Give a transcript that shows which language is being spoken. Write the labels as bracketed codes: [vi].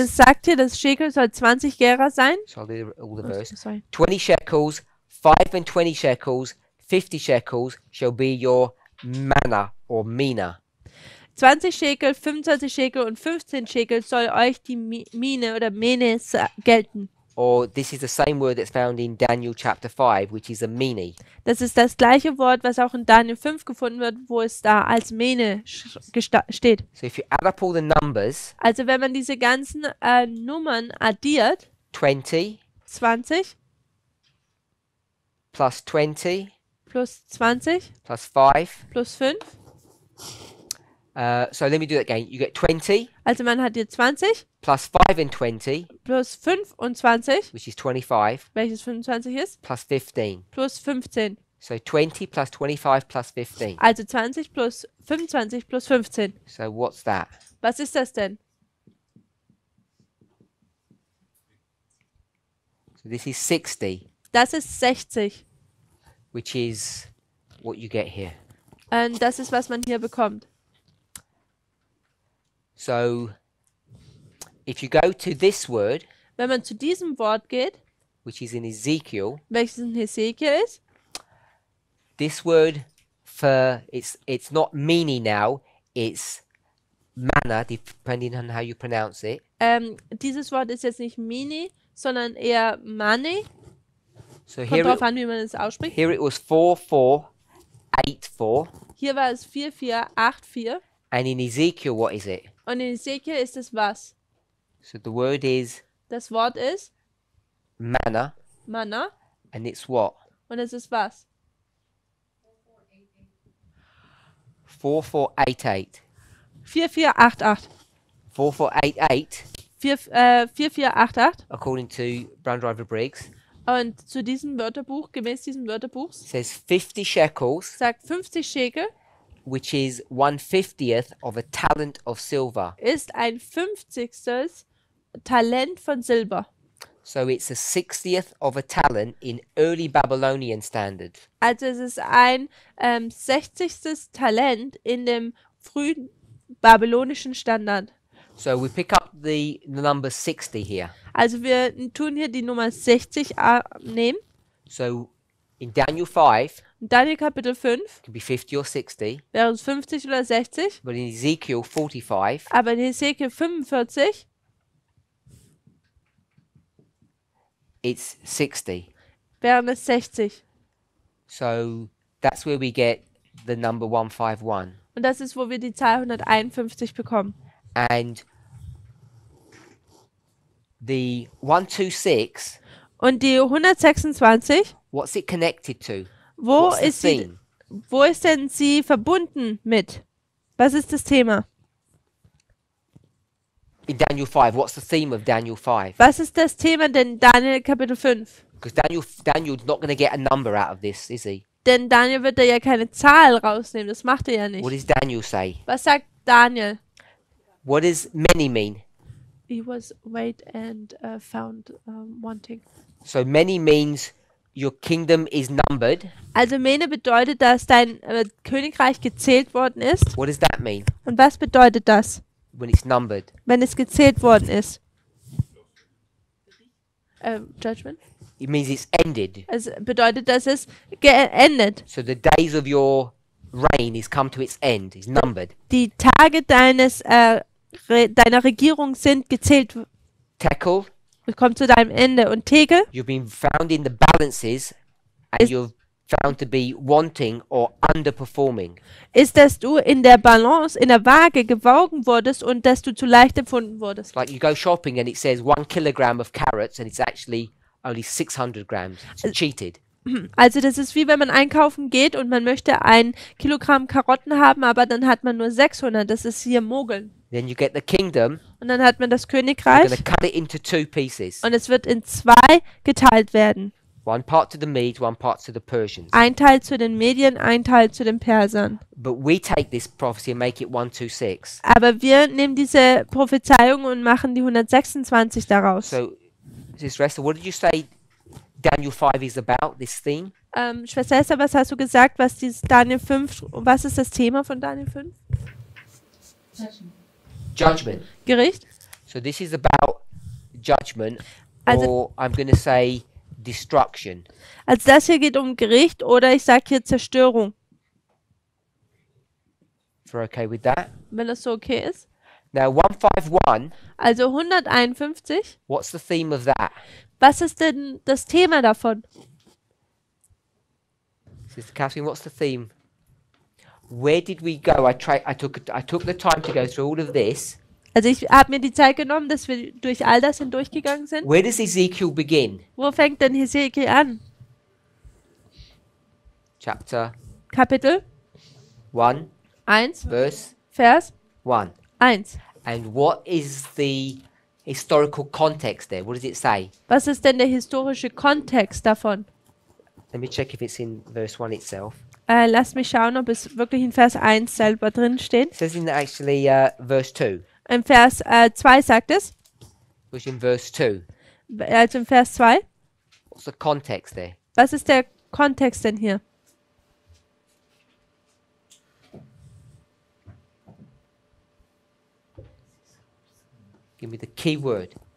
[de] es sagt hier, das Shekel soll 20 Gera sein. [en] So I'll do all the verse. Sorry. 20 shekels, 5 and 20 shekels, 50 shekels shall be your manna or mina. [de] 20 Shekel, 25 Shekel und 15 Shekel soll euch die Mine oder Mene gelten. [en] Or this is the same word that's found in Daniel chapter 5, which is a mini. [de] Das ist das gleiche Wort, was auch in Daniel 5 gefunden wird, wo es da als Mene steht. [en] So if you add up all the numbers, [de] Also wenn man diese ganzen Nummern addiert, [en] 20 [de] 20 [en] plus 20 [de] plus 20 [en] plus 5. [de] plus 5, [en] So let me do that again. You get 20 [de] also man hat hier 20 [en] plus 5 and 20, [de] plus 25, [en] which is 25, [de] welches 25 ist, [en] plus 15. [de] plus 15. [en] So 20 plus 25 plus 15. [de] Also 20 plus 25 plus 15. [en] So what's that? [de] Was ist das denn? [en] So this is 60, [de] Das ist 60. [en] which is what you get here. [de] Das ist, was man hier bekommt. [en] So if you go to this word, [de] Wenn man zu diesem Wort geht, [en] which is in Ezekiel, [de] welches in Hesekiel ist, [en] this word for it's not mini now, it's manna, depending on how you pronounce it. [de] dieses Wort ist jetzt nicht Mini, sondern eher Mane. [en] So [de] Kommt drauf an, wie man es ausspricht. [en] here it was 4484, [de] Hier war es 4484 [en] and in Ezekiel, what is it? [de] und in Hesekiel ist es was? [en] So the word is [de] Das Wort ist [en] manna, [de] Manna [en] and it's what? [de] und es ist was? [en] 4488. [de] 4488. [en] 4488 [de] 4488. [en] according to Brown Driver Briggs, [de] Und zu diesem Wörterbuch, gemäß diesem Wörterbuchs, [en] says 50 shekels, [de] sagt 50 Schekel [en] which is 1/50th of a talent of silver. [de] ist ein 50. Talent von Silber. [en] So it's a 60th of a talent in early Babylonian standard. [de] Also es ist ein 60. Talent in dem frühen babylonischen Standard. [en] So we pick up the number 60 here. [de] Also wir tun hier die Nummer 60 nehmen. [en] So in Daniel 5, [de] In Daniel Kapitel 5 [en] it could be 50 or 60, [de] wäre es 50 oder 60. [en] but in Ezekiel 45, [de] Aber in Hesekiel 45 [en] it's 60. [de] wären es 60. [en] So that's where we get the number 151. [de] Und das ist, wo wir die Zahl 151 bekommen. [en] And the 126, [de] Und die 126, [en] what's it connected to? [de] wo [en] What's the [de] ist sie, [en] theme? [de] wo ist denn sie verbunden mit? Was ist das Thema? [en] In Daniel 5, what's the theme of Daniel 5? [de] Was ist das Thema denn Daniel Kapitel 5? [en] Because Daniel's not going to get a number out of this, is he? [de] Denn Daniel wird da ja keine Zahl rausnehmen, das macht er ja [en] What [de] nicht. [en] does Daniel say? [de] Was sagt Daniel? [en] What does many mean? He was weighed and found wanting. So many means your kingdom is numbered. [de] Also Mene bedeutet, dass dein Königreich gezählt worden ist. [en] What does that mean [de] Und was bedeutet das, [en] when it's numbered? [de] wenn es gezählt worden ist? [en] Judgment? It means it's ended. [de] Es bedeutet, dass es geendet. [en] So the days of your reign is come to its end. It's numbered. [de] Die Tage deiner Regierung sind gezählt. [en] Tekel, [de] Es kommt zu deinem Ende. Und Tegel [en] you've been found in the balances and [de] Is- [en] you're found to be wanting or underperforming. [de] ist, dass du in der Balance, in der Waage gewogen wurdest und dass du zu leicht empfunden wurdest. [en] It's like you go shopping and it says 1 kilogram of carrots and it's actually only 600 grams. It's cheated. [de] Also das ist wie wenn man einkaufen geht und man möchte 1 Kilogramm Karotten haben, aber dann hat man nur 600. Das ist hier Mogeln. [en] Then you get the kingdom. [de] Und dann hat man das [en] You're going [de] Königreich [en] to cut it into 2 pieces. [de] und es wird in 2 geteilt werden. [en] One part to the Medes, one part to the Persians. [de] Ein Teil zu den Medien, ein Teil zu den Persern. [en] But we take this prophecy and make it 126. [de] Aber wir nehmen diese Prophezeiung und machen die 126 daraus. [en] So, Sister Esther, what did you say Daniel 5 is about, this theme? [de] Schwester Esther, was hast du gesagt, was dieses Daniel 5, was ist das Thema von Daniel 5? [en] Judgment. [de] Gericht? [en] So this is about judgment, [de] Also- [en] or I'm going to say destruction. [de] Also das hier geht um Gericht oder ich sage hier Zerstörung, [en] If you're okay with that. [de] wenn das so okay ist. [en] Now 151, [de] Also 151, [en] what's the theme of that? [de] was ist denn das Thema davon? [en] Sister Catherine, what's the theme? Where did we go? I took the time to go through all of this. [de] Also ich habe mir die Zeit genommen, dass wir durch all das hindurchgegangen sind. [en] Where does Ezekiel begin? [de] Wo fängt denn Hesekiel an? [en] Chapter [de] Kapitel [en] 1, [de] 1, [en] verse [de] Vers [en] 1. [de] 1. [en] And what is the historical context there? What does it say? [de] Was ist denn der historische Kontext davon? [en] Let me check if it's in verse 1 itself. [de] Lass mich schauen, ob es wirklich in Vers 1 selber drin steht. [en] It says in actually verse 2. [de] Im Vers 2 sagt es, [en] Which in verse 2. [de] also im Vers 2. [en] What's the context there? [de] Was ist der Kontext denn hier? [en] Give me the key word.